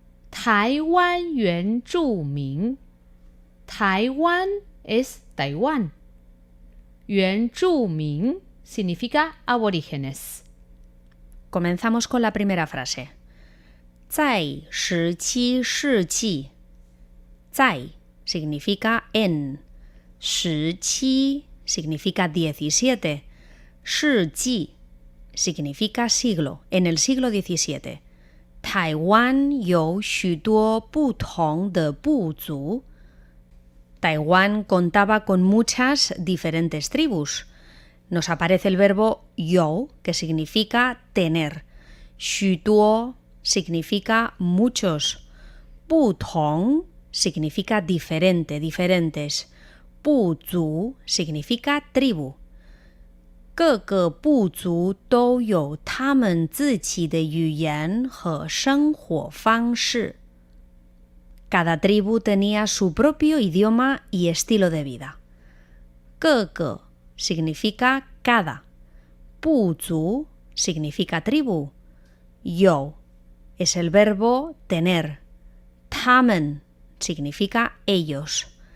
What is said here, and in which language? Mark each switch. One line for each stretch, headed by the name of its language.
Chinese: 台湾原住民.
Spanish: Taiwán es Taiwán. 原住民 significa aborígenes. Comenzamos con la primera frase.
Chinese: 在17世纪.
Spanish: 在 significa en. 17 significa 17. 世纪 significa siglo, en el siglo XVII.
Chinese: 台湾有许多不同的部族.
Spanish: Taiwán contaba con muchas diferentes tribus. Nos aparece el verbo you, que significa tener. 许多 significa muchos. 不同 significa diferente, diferentes. 部族 significa tribu.
Chinese: 各个部族都有他们自己的语言和生活方式。
Spanish: Cada tribu tenía su propio idioma y estilo de vida. 各个 significa cada. 部族 significa tribu. 有 es el verbo tener. 他们 significa ellos.